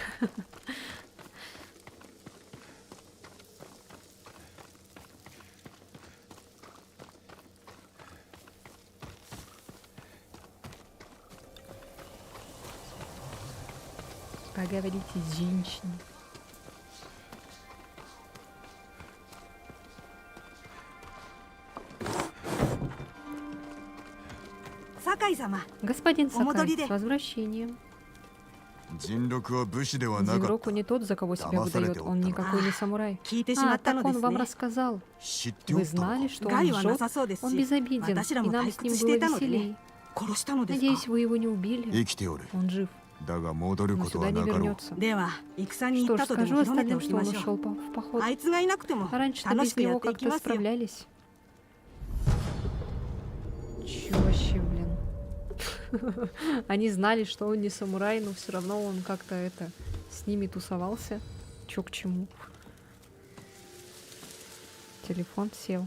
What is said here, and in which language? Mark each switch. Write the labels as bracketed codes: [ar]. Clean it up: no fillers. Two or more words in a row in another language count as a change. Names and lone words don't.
[ru] Поговорите с женщиной. Господин Сакай, с возвращением. [ja] 人禄は武士ではなかっ [ru] Зинроку не тот, за кого себя выдает, он никакой не самурай. [ja] 聞いてしま [ru] А, [ja] ったの [ru] так [ja] で [ru] он [ja] す [ru] вам [ja] ね。 [ru] рассказал. [ja] た知ってお [ru] Вы [ja] ったのか [ru] знали, что [ja] 害 [ru] он [ja] はな [ru] жжет? [ja] さそうですし、 [ru] Он безобиден, [ja] 私ら [ru] и [ja] も [ru] нам [ja] 退 [ru] с ним [ja] 屈して [ru] было [ja] いたので [ru] веселей. [ja] ね。殺したのですか。 [ru] Надеюсь, вы его не убили. [ja] 生きておる [ru] Он жив, [ja] だが戻る [ru] но [ja] こと [ru] сюда [ja] は [ru] не [ja] なかろう [ru] вернется. [ja] では戦に行 [ru] Что [ja] っ [ru] ж, [ja] たとで [ru] скажу [ja] も広めて [ru] остальным, [ja] おき [ru] что [ja] ま [ru] он [ja] しょ [ru] ушел [ja] う。 [ru] в поход. [ja] あいつがいなくても [ru] А раньше-то [ja] 楽 [ru] без [ja] しくや [ru] него [ja] っていき [ru] как-то [ja] ますよ。 [ru] справлялись. Чё вообще, блин? Они знали, что он не самурай, но все равно он как-то с ними тусовался. Чё к чему? Телефон сел.